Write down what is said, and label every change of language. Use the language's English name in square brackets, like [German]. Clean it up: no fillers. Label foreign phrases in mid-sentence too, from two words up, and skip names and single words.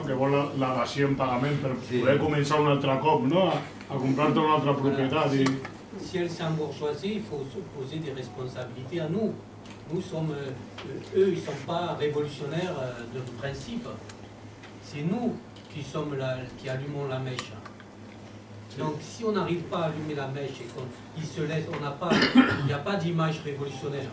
[Catalan] Que vol la dació en pagament per poder començar un altre cop, no? A comprar-te una altra propietat. [French] Si elle s'est embourgeoisée, il faut se poser des responsabilités à nous. Nous sommes, eux, ils ne sont pas révolutionnaires de principe. C'est nous qui sommes là, qui allumons la mèche. Donc, si on n'arrive pas à allumer la mèche et qu'il se laisse, il n'y a pas d'image révolutionnaire.